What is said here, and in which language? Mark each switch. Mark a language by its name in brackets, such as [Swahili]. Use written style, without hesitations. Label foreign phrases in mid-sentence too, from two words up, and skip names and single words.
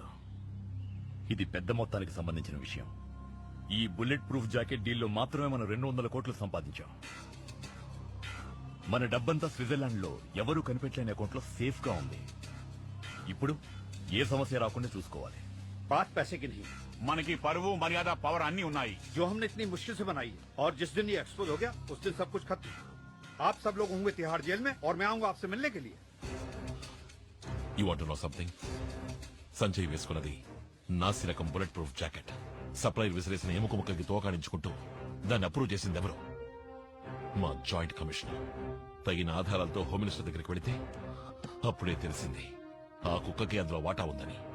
[Telugu] ఇది పెద్ద మొత్తానికి సంబంధించిన విషయం. ఈ [English] bullet proof jacket [Telugu] డీల్లో మాత్రమే మనం 200 కోట్లు సంపాదించాం. మన డబ్బంతా స్విట్జర్లాండ్ లో ఎవరూ కనిపెట్టలేని అకౌంట్ లో సేఫ్ గా ఉంది. ఇప్పుడు ఏ సమస్య రాకుండా చూసుకోవాలి. [Hindi] बात पैसे की नहीं, [Telugu] మనకి పరువు మర్యాద పవర్ అన్ని ఉన్నాయి. [Hindi] जो हमने इतनी मुश्किल से बनाई है, और जिस दिन ये एक्सपोज हो गया उस दिन सब कुछ खत्म. आप सब लोग होंगे तिहाड़ जेल में और मैं आऊंगा आपसे मिलने के लिए. [English] You want know something? [Telugu] సంజయ్ వేసుకున్నది నాసి రకం [English] bullet proof jacket. [Telugu] సప్లై విసిరేసిన ఎముక ముక్కకి తోకాడించుకుంటూ దాన్ని అప్రూవ్ చేసింది ఎవరు? మా [English] joint commissioner. [Telugu] తగిన ఆధారాలతో [English] home minister [Telugu] దగ్గరికి వెళితే అప్పుడే తెలిసింది ఆ కుక్కకి అందులో వాటా ఉందని.